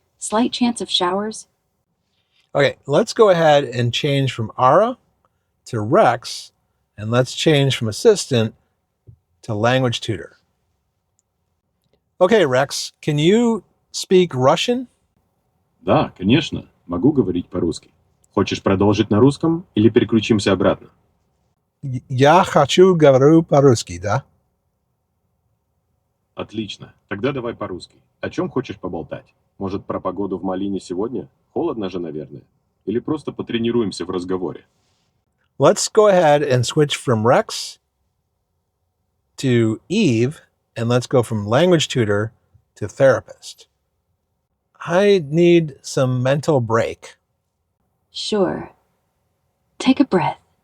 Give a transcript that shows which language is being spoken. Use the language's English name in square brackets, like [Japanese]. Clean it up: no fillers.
[English] Slight chance of showers. Okay, let's go ahead and change from Ara to Rex, and let's change from assistant to language tutor. Okay, Rex, can you speak Russian? [Russian] Да, конечно. Могу говорить по-русски. Хочешь продолжить на русском или переключимся обратно? Я хочу говорю по-русски, да? Отлично. Тогда давай по-русски. О чем хочешь поболтать? Может, про погоду в Малине сегодня? Холодно же, наверное. Или просто потренируемся в разговоре? [English] Let's go ahead and switch from Rex to Eve, and let's go from language tutor to therapist. I need some mental break. Sure. Take a breath.